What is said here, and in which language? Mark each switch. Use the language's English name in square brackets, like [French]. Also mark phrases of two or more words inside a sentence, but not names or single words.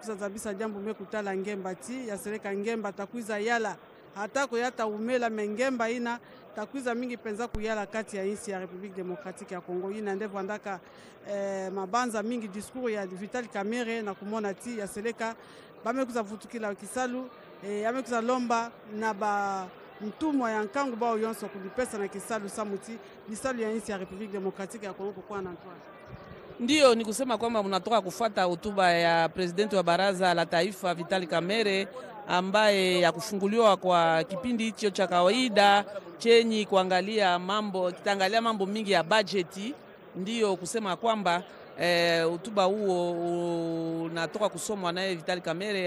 [Kituba (Democratic Republic of Congo)] kuzazabisa jambo mekutala ngemba ti yaseleka ngemba takwiza yala hata koyata umela mengemba ina takwiza mingi penza kuyala kati ya insi ya République démocratique ya Congo ina ndevo andaka mabanza mingi discours ya Vital Kamerhe na kumona ti yaseleka bamekuza vutukila kisalu amekuza lomba na ba mtumwa ya nkangu bao yonso kulipesa na kisalu samuti lisalu ya nchi ya Republique Democratique ya Kongo kwa na Antoine. [Swahili] Ndiyo ni kusema kwamba mnatoka kufuata hotuba ya presidenti wa baraza la taifa Vitali Kamere ambaye ya kufunguliwa kwa kipindi hicho cha kawaida chenye kuangalia mambo kitaangalia mambo mingi ya bajeti. Ndiyo kusema kwamba hotuba huo unatoka kusomwa naye Vitali Kamere.